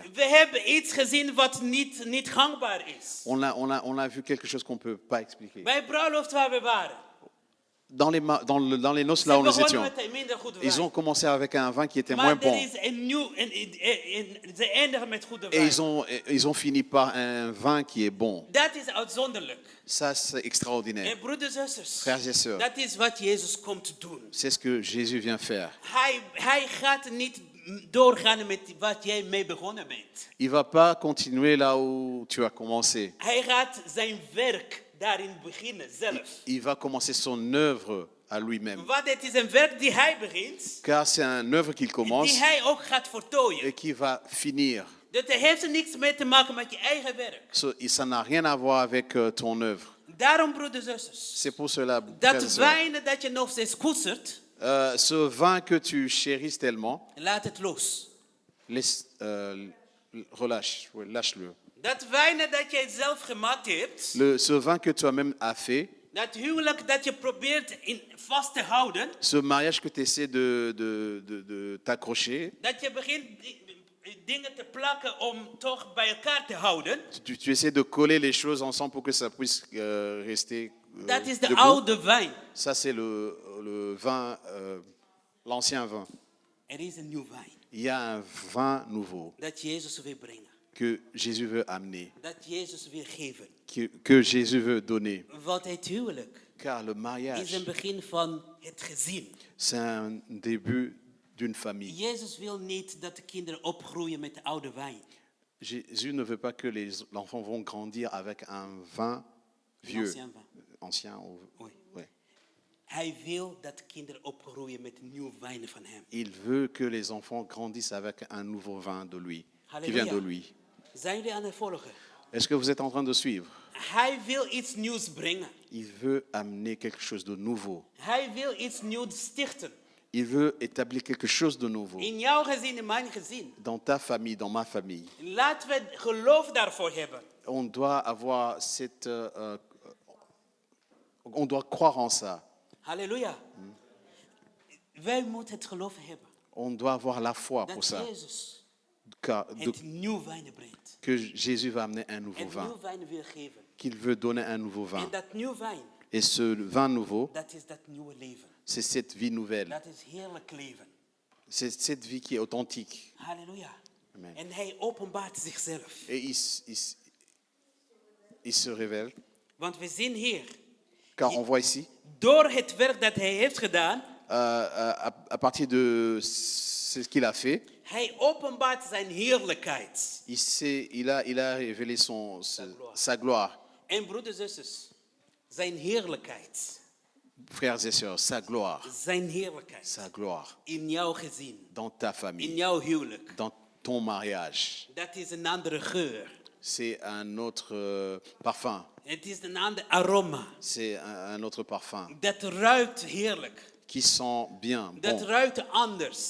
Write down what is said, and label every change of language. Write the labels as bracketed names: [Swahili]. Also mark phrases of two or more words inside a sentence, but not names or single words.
[Dutch] We hebben iets gezien wat niet gangbaar is. [French] On a vu quelque chose qu'on ne peut pas expliquer. [Dutch] Bij bruiloft waar we waren. [French] Dans les noces [Dutch] Ze [French] là où nous [Dutch] begonnen [French] étions, [Dutch] met een minder goede [French] ils [Dutch] wijn. [French] ont commencé avec un vin qui était moins [Dutch] Maar er [French] bon. [Dutch] is een nieuw, ze eindigen met goede [French] Et [Dutch] wijn. [French] ils ont fini par un vin qui est bon. [Dutch] Dat is uitzonderlijk. [French] Ça, c'est extraordinaire. [Dutch] En broeders en zusters, [French] Frères et sœurs, [Dutch] dat is wat Jezus komt doen. [French] c'est ce que Jésus vient faire. [Dutch] Hij gaat niet doorgaan met wat jij mee begonnen bent. [French] Il ne va pas continuer là où tu as commencé. [Dutch] Hij gaat zijn werk daarin beginnen zelf. [French] Il va commencer son œuvre à lui-même. [Dutch] Want het is een werk die hij begint, [French] Car c'est un œuvre qu'il commence [Dutch] die hij ook gaat voltooien. [French] et qui va finir. [Dutch] Dat heeft er niks mee te maken met je eigen werk. [French] Ça n'a rien à voir avec ton œuvre. [Dutch] Daarom, broeders en zusters, [French] C'est pour cela, frères et [Dutch] dat [French] sœurs, [Dutch] wijn dat je nog steeds koestert, [French] ce vin que tu chérisses tellement, [Dutch] laat het los. [French] relâche, ouais, lâche-le. [Dutch] Dat wijn dat jij zelf gemaakt hebt, [French] Ce vin que toi-même as fait, [Dutch] dat huwelijk dat je probeert vast te houden, [French] ce mariage que tu essaies de t'accrocher, [Dutch] dat je begint dingen te plakken om toch bij elkaar te houden. [French] tu essaies de coller les choses ensemble pour que ça puisse rester [Dutch] Dat is de [French] debout. [Dutch] oude wijn. [French] Ça, c'est le vin, l'ancien vin. [Dutch] Er is een nieuw wijn [French] Il y a un vin nouveau [Dutch] dat Jezus wil brengen, [French] que Jésus veut amener, [Dutch] dat Jezus wil geven. [French] que Jésus veut donner. [Dutch] Want het huwelijk [French] Car le [Dutch] is [French] mariage, [Dutch] een begin van het gezin. [French] c'est un début d'une famille. [Dutch] Jezus wil niet dat de kinderen opgroeien met de oude wijn. [French] Jésus ne veut pas que les enfants vont grandir avec un vin vieux, Ancien vin. ancien. Oui. Ouais. [Dutch] Hij wil dat de kinderen opgroeien met nieuwe wijnen van hem. [French] Il veut que les enfants grandissent avec un nouveau vin de lui, qui [Dutch] Halleluja. [French] vient de lui. [Dutch] Zijn jullie aan het volgen? [French] Est-ce que vous êtes en train de suivre? [Dutch] Hij wil iets nieuws brengen. [French] Il veut amener quelque chose de nouveau. [Dutch] Hij wil iets nieuws stichten. [French] Il veut établir quelque chose de nouveau [Dutch] In jouw gezin, in mijn gezin. [French] dans ta famille, dans ma famille. [Dutch] Laten we geloof daarvoor hebben. [French] On doit avoir on doit croire en ça. [Dutch] Halleluja. Wij moeten het geloof hebben [French] On doit avoir la foi pour [Dutch] dat [French] ça. [Dutch] Jezus De- het nieuw wijn brengt. [French] que Jésus va amener un nouveau [Dutch] En [French] vin, [Dutch] nieuw wijn wil geven. [French] qu'il veut donner un nouveau vin. [Dutch] En dat nieuw wijn, [French] Et ce vin nouveau, [Dutch] dat is dat nieuwe leven. [French] c'est cette vie nouvelle. [Dutch] Dat is heerlijk leven. [French] C'est cette vie qui est authentique. [Dutch] Halleluja. Amen. En hij openbaart zichzelf. [French] Et il se révèle. [Dutch] Want we zien hier, [French] Car on voit ici, [Dutch] door het werk dat hij heeft gedaan, [French] à partir de ce qu'il a fait, [Dutch] hij openbaart zijn heerlijkheid. [French] il a révélé sa gloire. [Dutch] En broeders en zusters, zijn heerlijkheid. [French] Frères et sœurs, sa gloire. [Dutch] Zijn heerlijkheid. [French] Sa gloire. [Dutch] In jouw gezin, [French] Dans ta [Dutch] in [French] famille, [Dutch] jouw huwelijk. [French] dans ton mariage. [Dutch] Dat is een andere geur. [French] C'est un autre parfum. [Dutch] Het is een ander aroma. [French] C'est un autre parfum [Dutch] Dat ruikt heerlijk. [French] qui sent bien, [Dutch] Dat [French] bon, [Dutch] ruikt anders.